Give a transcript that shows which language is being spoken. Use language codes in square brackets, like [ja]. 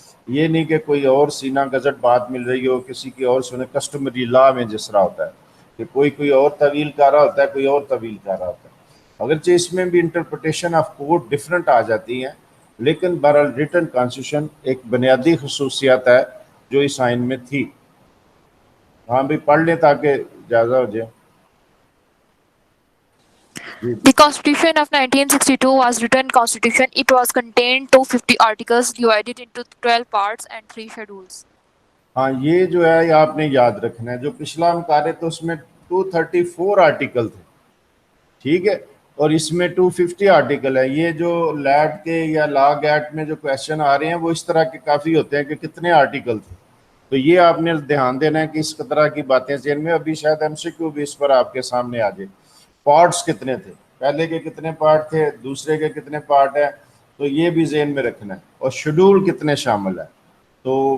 [ur] یہ نہیں کہ کوئی اور سینہ گزٹ بات مل رہی ہو کسی کی اور سنے، کسٹمری لا میں جس طرح ہوتا ہے کہ کوئی اور طویل کر رہا ہوتا ہے، کوئی اور طویل کر رہا ہوتا ہے، اگرچہ اس میں بھی انٹرپریٹیشن آف کورٹ ڈفرنٹ آ جاتی ہیں، لیکن بہرحال ریٹن کانسٹیٹیوشن ایک بنیادی خصوصیت ہے جو اس آئین میں تھی۔ ہاں بھی پڑھ لیں تاکہ جائزہ ہو جائے۔ [en] The Constitution of 1962 was written constitution. It was contained 250 articles divided into 12 parts and 3 schedules. [ur] ہاں یہ جو ہے یہ آپ نے یاد رکھنا ہے، جو پچھلا ہم کر رہے تو اس میں 234 آرٹیکل تھے، ٹھیک ہے، اور اس میں 250 آرٹیکل ہے۔ یہ جو لیٹ کے یا لاگ ایکٹ میں جو کویشچن آ رہے ہیں وہ اس طرح کے کافی ہوتے ہیں کہ کتنے آرٹیکل تھے، تو یہ آپ نے دھیان دینا ہے کہ اس طرح کی باتیں ذہن میں، ابھی شاید ایم سی کیو بھی اس پر آپ کے سامنے آ جائے۔ پارٹس کتنے تھے، پہلے کے کتنے پارٹ تھے، دوسرے کے کتنے پارٹ ہیں، تو یہ بھی ذہن میں رکھنا ہے، اور شیڈول کتنے شامل ہیں۔ تو